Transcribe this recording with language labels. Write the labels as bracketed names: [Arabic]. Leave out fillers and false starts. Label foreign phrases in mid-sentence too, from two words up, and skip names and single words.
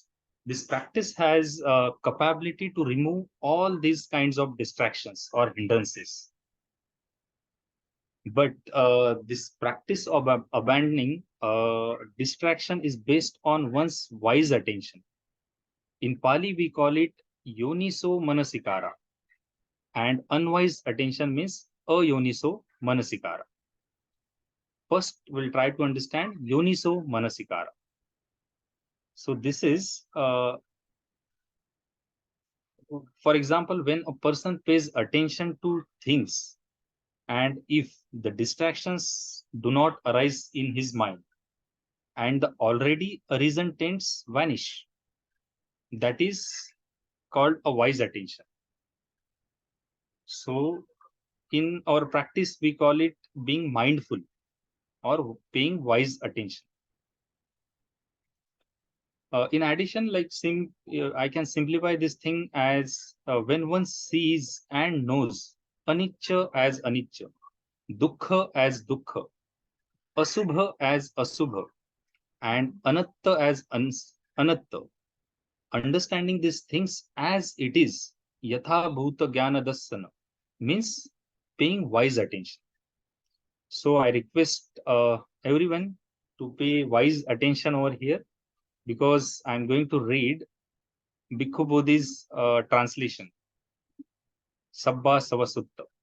[English] This practice has capability to remove all these kinds of distractions or hindrances. But this practice of abandoning distraction is based on one's wise attention. In Pali, we call it [Pali] yoniso manasikara, [English] and unwise attention means [Pali] ayoniso manasikara. [English] First, we'll try to understand [Pali] yoniso manasikara. [English] So this is, for example, when a person pays attention to things, and if the distractions do not arise in his mind, and the already arisen taints vanish, that is called a wise attention. So in our practice, we call it being mindful or paying wise attention. In addition, I can simplify this thing as when one sees and knows anicca as anicca, dukkha as dukkha, asubha as asubha, and anatta as anatta. Understanding these things as it is, [Pali] yatha bhuta jnana dassana, [English] means paying wise attention. So I request everyone to pay wise attention over here, because I'm going to read Bhikkhu Bodhi's translation, Sabbasava Sutta.